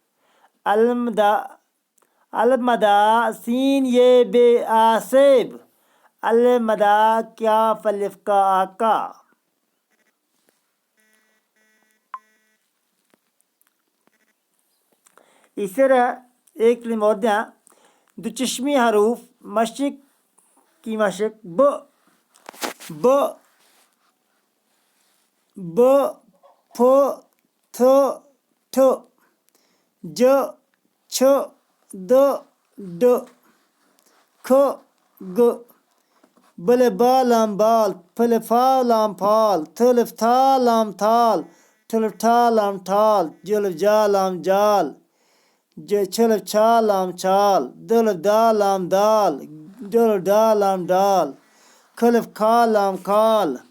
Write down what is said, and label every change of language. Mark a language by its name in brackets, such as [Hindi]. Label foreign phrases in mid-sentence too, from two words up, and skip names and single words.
[Urdu] الف مدا سین یہ بے آسیب الف مدا کیا فلف کا آقا اس طرح ایک کلمہ اور دیا دو چشمی حروف مشرق کی مشرق ب ف تھ ٹھ ج چھ د ڈ کھ گ بل با لام بال پھل فا لام پھال تھلف تھا لام تھال ٹھلف ٹھا لام ٹھال جلف جا لام جال چھلف چھا لام چھال دلف دا لام دال ڈلف ڈا لام ڈال کھلف کھا لام کھال